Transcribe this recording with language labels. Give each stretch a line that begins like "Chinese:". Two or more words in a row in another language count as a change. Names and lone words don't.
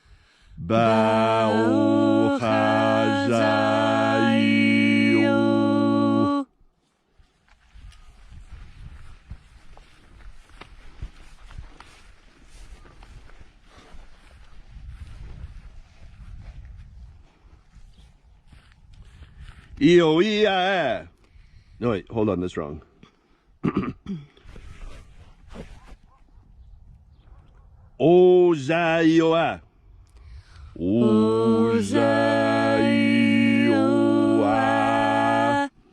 English: Bao chazayo. Io ia. No, wait, hold on, that's wrong. O zaioa. O zaioa.